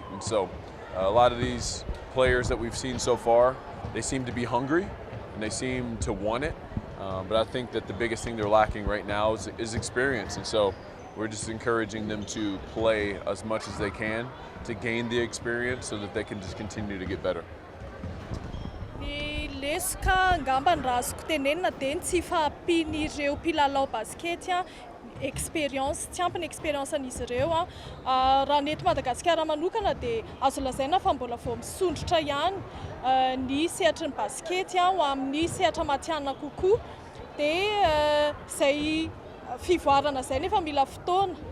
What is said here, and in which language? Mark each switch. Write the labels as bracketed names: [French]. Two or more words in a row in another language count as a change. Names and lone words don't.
[English] And so a lot of these players that we've seen so far, they seem to be hungry and they seem to want it. But I think that the biggest thing they're lacking right now is experience. And so we're just encouraging them to play as much as they can to gain the experience so that they can just continue to get better. [Malagasy] Ny lesika ngamba ny raha azoko tenenina dia tsy fahampian'ireo mpilalao basket experience, tsy ampy ny experience an'izy ireo raha ny eto Madagasikara manokana dia azo lazaina fa mbola vao misondrotra ihany ny sehatry ny basket ho amin'ny sehatra matianina kokoa dia izay fivoarana izay nefa mila fotoana